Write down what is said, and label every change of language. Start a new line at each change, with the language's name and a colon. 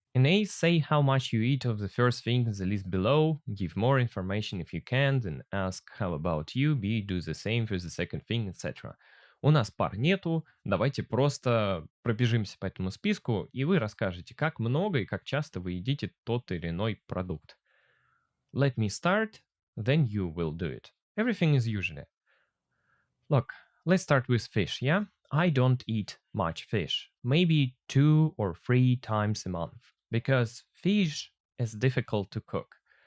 English: In A, say how much you eat of the first thing in the list below. Give more information if you can, then ask how about you. B, do the same for the second thing, etc.
Russian: У нас пар нету, давайте просто пробежимся по этому списку, и вы расскажете, как много и как часто вы едите тот или иной продукт.
English: Let me start, then you will do it. Everything is usually. Look, let's start with fish, yeah? I don't eat much fish. Maybe 2 or 3 times a month. Because fish is difficult to cook.